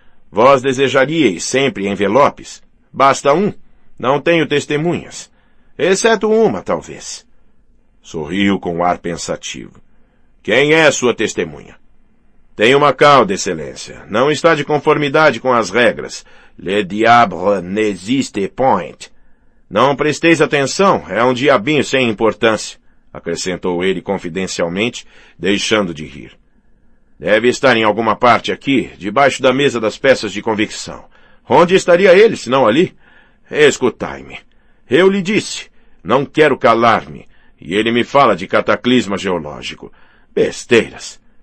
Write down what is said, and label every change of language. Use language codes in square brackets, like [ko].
[pt] Vós desejaríeis sempre envelopes? Basta um. Não tenho testemunhas. Exceto uma, talvez. Sorriu com ar pensativo. Quem é sua testemunha? Tem uma cauda, excelência. Não está de conformidade com as regras. [fr] Le diable n'existe point. [pt] Não presteis atenção, é um diabinho sem importância, acrescentou ele confidencialmente, deixando de rir. Deve estar em alguma parte aqui, debaixo da mesa das peças de convicção. Onde estaria ele, se não ali? Escutai-me. Eu lhe disse, não quero calar-me, e ele me fala de cataclisma geológico. Besteiras.